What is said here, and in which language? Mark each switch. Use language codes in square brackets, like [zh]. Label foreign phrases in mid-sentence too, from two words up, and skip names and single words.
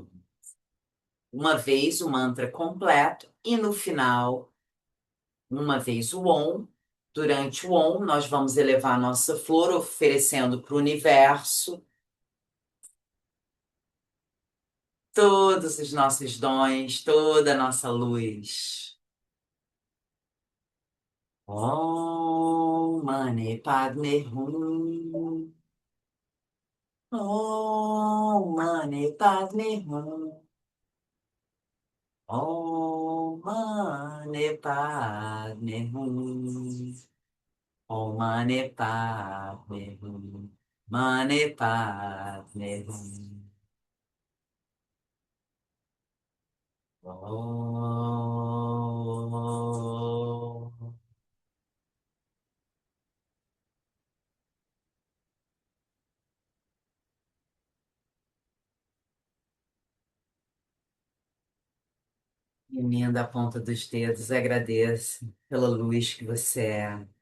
[pt] Uma vez o mantra completo e no final, uma vez o Om. Durante o Om, nós vamos elevar a nossa flor, oferecendo para o universo todos os nossos dons, toda a nossa luz. [sa] Om Mani Padme Hum. Om Mani Padme Hum. Om Mani Padme Hum. Om Mani Padme Hum. Mani Padme Hum. Om. [pt] Emenda a ponta dos dedos, agradeço pela luz que você é.